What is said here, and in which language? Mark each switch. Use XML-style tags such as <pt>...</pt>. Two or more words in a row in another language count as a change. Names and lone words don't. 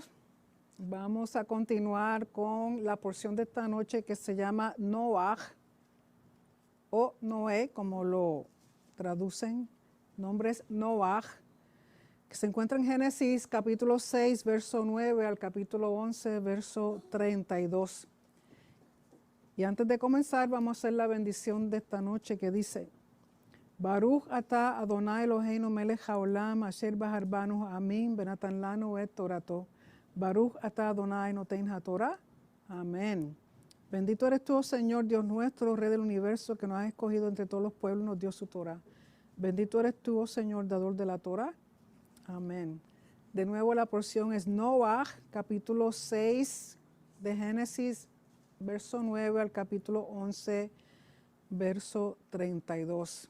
<es>Vamos a continuar con la porción de esta noche que se llama Noach o Noé, como lo traducen. Nombre es Noach, que se encuentra en Génesis capítulo 6, verso 9 al capítulo 11, verso 32. Y antes de comenzar, vamos a hacer la bendición de esta noche que dice:</es> <he>ברוך אתה ה' אלהינו מלך העולם אשר בחר בנו מכל העמים ונתן לנו את תורתו. ברוך אתה ה' נותן התורה.</he> <es>Amén. Bendito eres tú, oh Señor, Dios nuestro, Rey del universo, que nos has escogido entre todos los pueblos y nos dio su Torah. Bendito eres tú, oh Señor, dador de la Torah. Amén. De nuevo la porción es Noach, capítulo 6 de Génesis, verso 9 al capítulo 11, verso 32.</es>